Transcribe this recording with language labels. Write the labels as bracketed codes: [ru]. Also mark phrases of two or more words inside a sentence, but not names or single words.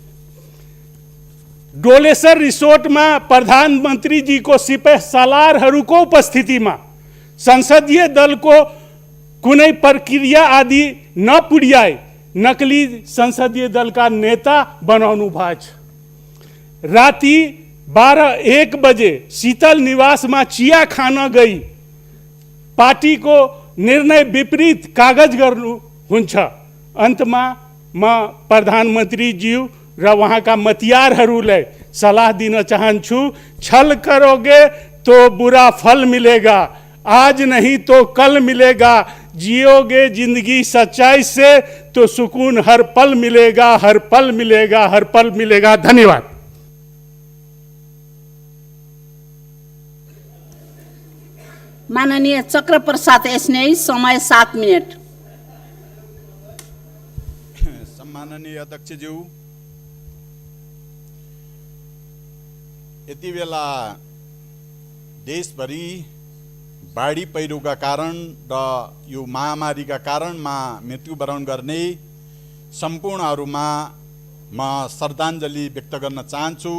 [ne] डोलेसर रिसोर्टमा प्रधानमन्त्री जी को सिपाही सालारहरूको उपस्थितिमा संसदीय दल को कुनै प्रक्रिया आदि नपुर्याई नकली संसदीय दल का नेता बनाउनु भएको छ। राति 12-1 बजे शीतल निवास में चिया खान गई पार्टी को निर्णय विपरीत कागज गर्नु हुन्छ। अंतमा म प्रधानमंत्री ज्यू र वहाँ का मतियारहरूलाई सलाह दिन चाहन्छु, [hi] छल करोगे तो बुरा फल मिलेगा, आज नहीं तो कल मिलेगा। जियोगे जिंदगी सच्चाई से तो सुकून हर पल मिलेगा, हर पल मिलेगा, हर पल मिलेगा। [ne] धन्यवाद। माननीय चक्र प्रसाद स्नेही, समय 7 मिनट। सम्माननीय अध्यक्षज्यू, यति बेला देशभरि बाढी पहिरोका कारण र यो महामारीका कारणमा मृत्युवरण गर्ने सम्पूर्णहरूमा म श्रद्धाञ्जली व्यक्त गर्न चाहन्छु।